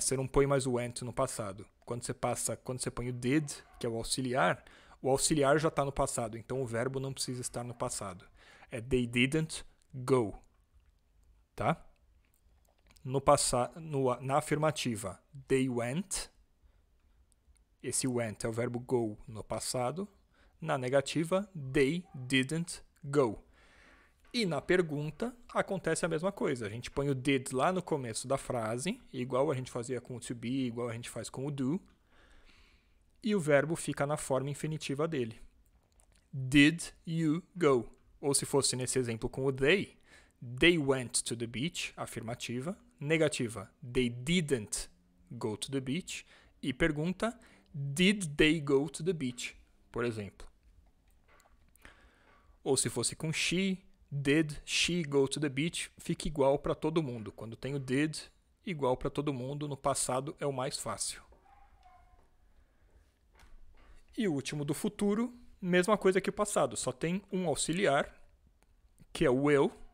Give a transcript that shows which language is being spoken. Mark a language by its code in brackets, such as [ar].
[pt] Você não põe mais o went no passado. Quando você põe o did, que é o auxiliar já está no passado, então o verbo não precisa estar no passado. [en] É they didn't go, tá? [pt] Na afirmativa, [en] they went. [pt] Esse went é o verbo go no passado. Na negativa, [en] they didn't go. [pt] E na pergunta, acontece a mesma coisa. A gente põe o did lá no começo da frase, igual a gente fazia com o to be, igual a gente faz com o do. E o verbo fica na forma infinitiva dele. [en] Did you go? [pt] Ou se fosse nesse exemplo com o [en] they went to the beach, [pt] afirmativa. [en] Negativa, they didn't go to the beach. [pt] E pergunta, [en] did they go to the beach? [pt] Por exemplo. Ou se fosse com [en] she, did she go to the beach? [pt] Fica igual para todo mundo. Quando tem o did, igual para todo mundo. No passado é o mais fácil. E o último do futuro, mesma coisa que o passado. Só tem um auxiliar, que é o will.